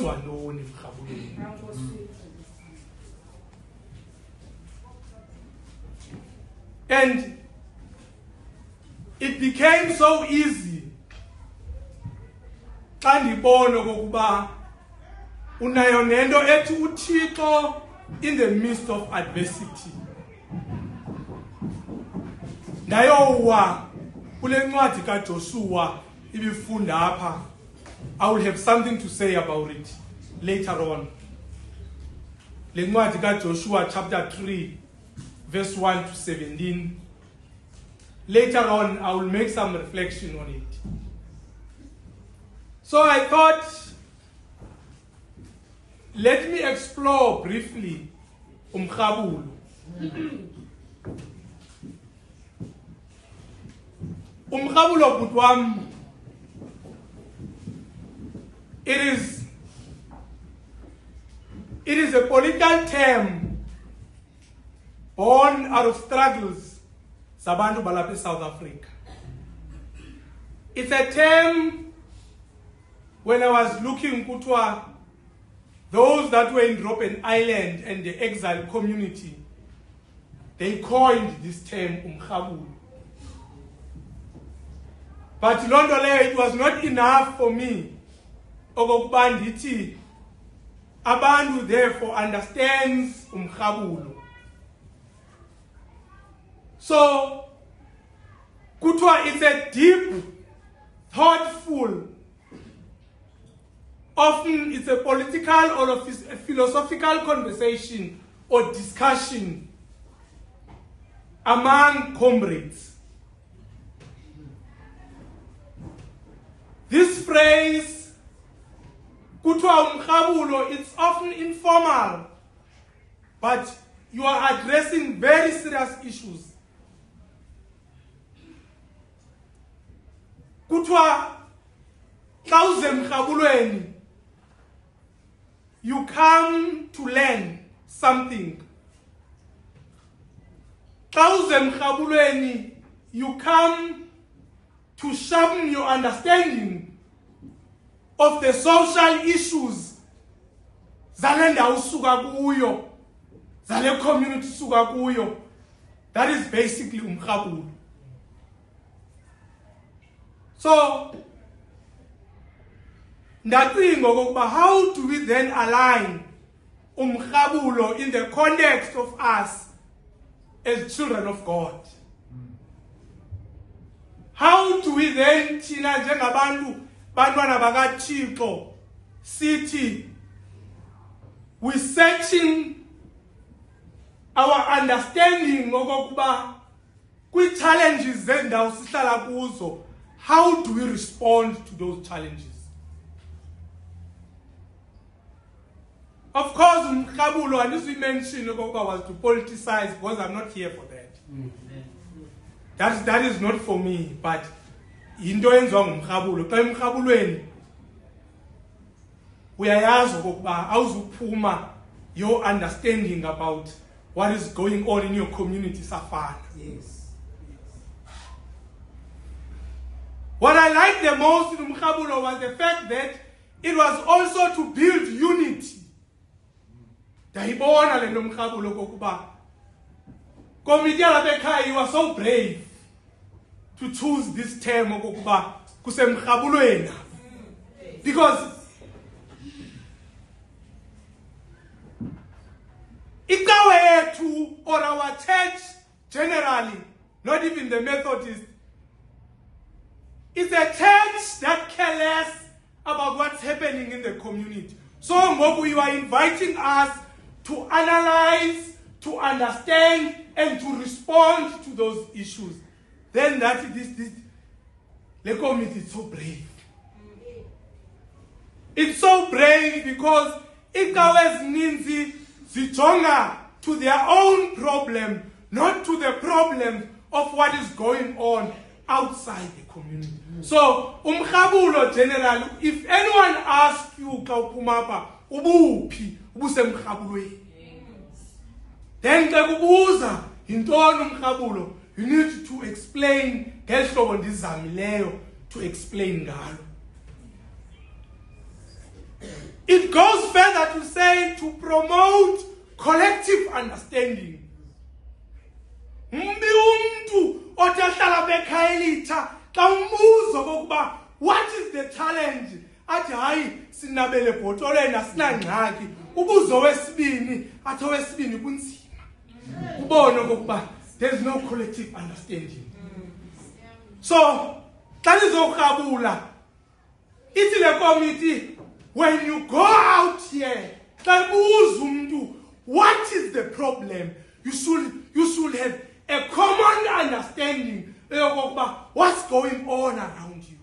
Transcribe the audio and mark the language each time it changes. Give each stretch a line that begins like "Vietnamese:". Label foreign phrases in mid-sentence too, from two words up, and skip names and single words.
Xhosa: kwenziwa ntoni emrhabulweni.
English: And it became so easy
Xhosa: xa ndibona okokuba unayo nento ethi uThixo
English: in the midst of adversity.
Xhosa: Ndayowa kule ncwadi kaJoshua ibifunda apha.
English: I will have something to say about it later on.
Xhosa: Le ncwadi kaJoshua
English: chapter 3 verse 1 to 17. Later on I will make some reflection on it. So I thought, let me explore briefly umrhabulo.
Xhosa: Umrhabulo bhuti wami,
English: it is a political term born out of struggles
Xhosa: zabantu balapha eSouth Africa.
English: It's a term when I was looking kuthiwa those that were in Robben Island and the exile community, they coined this term umrhabulo. But it was not enough for me
Xhosa: okokuba ndithi abantu
English: therefore understands umrhabulo. So kuthiwa it's a deep, thoughtful, often it's a political or a philosophical conversation or discussion among comrades. This phrase,
Xhosa: kuthiwa umrhabulo,
English: it's often informal, but you are addressing very serious issues.
Xhosa: Kuthiwa xa uze emrhabulweni,
English: you come to learn something.
Xhosa: Xa uze emrhabulweni,
English: you come to sharpen your understanding of the social issues
Xhosa: zale ndawo usuka kuyo, zale community usuka kuyo.
English: That is basically umrhabulo. So
Xhosa: ndacinga okokuba
English: how do we then align umrhabulo in the context of us as children of God? How do we then
Xhosa: thina njengabantu bantwana bakaThixo sithi
English: we searching our understanding
Xhosa: okokuba kwi challenges zendawo sihlala kuzo,
English: how do we respond to those challenges? Of course,
Xhosa: umrhabulo andisi mention okokuba
English: was to politicize because I'm not here for that. That is not for me, but
Xhosa: into enziwa ngumrhabulo. Xa emrhabulweni uyayazi okokuba awuzuphuma
English: your understanding about what is going on in your community
Xhosa: safana.
English: Yes. What I liked the most in umrhabulo was the fact that it was also to build unity.
Xhosa: Ndayibona le nto umrhabulo kokuba committee yalapha ekhaya,
English: you are so brave to choose this term
Xhosa: okokuba kusemrhabulweni,
English: because
Xhosa: icawe yethu
English: or our church generally, not even the Methodist, it's a church that cares less about what's happening in the community. So ngoku you are inviting us to analyze, to understand, and to respond to those issues. Then the committee is so brave. It's so brave because
Xhosa: icawe ezininzi zijonga
English: to their own problem, not to the problem of what is going on outside the community.
Xhosa: So umrhabulo generally,
English: if anyone asks you
Xhosa: xa uphuma apha ubuphi ubusemrhabulweni, then xa kubuza yintoni umrhabulo,
English: you need to explain
Xhosa: ngehlobo ndizamileyo
English: to explain ngalo. It goes further to say to promote collective understanding. What is the challenge?
Xhosa: Athi hayi sinabele bhotolweni asinangxaki. Ubuzo wesibini athi owesibini kunzima. Ubone okokuba
English: there is no collective understanding. So,
Xhosa: xa nizorhabula ithi le committee,
English: when you go out here,
Xhosa: xa buza umuntu
English: what is the problem, you should have a common understanding of what's going on around you.